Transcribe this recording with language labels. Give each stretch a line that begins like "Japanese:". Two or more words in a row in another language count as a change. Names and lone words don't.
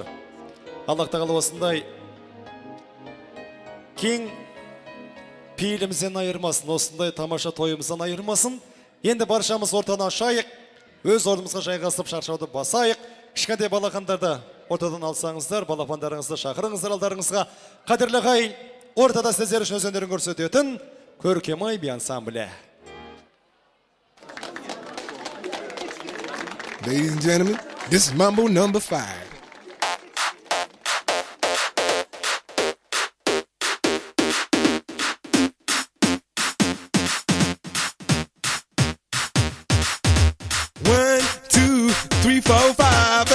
Kazakh: Аллах тағала осындай кең пейілімізден айырмасын, осындай тамаша тойымыздан айырмасын. Енді баршамыз ортаны ашайық, өз орнымызға жайғасып шаршауды басайық. Кішкентай балақандарды ортадан алсаңыздар, балапандарыңызды шақырыңыздар алдарыңызға. Қадірлі ағайын, ортада сіздер үшін өз өнерін көрсететін Көркемай би ансамблі.
English: Ladies and gentlemen, this is Mambo number 5. One, two, three, four, five.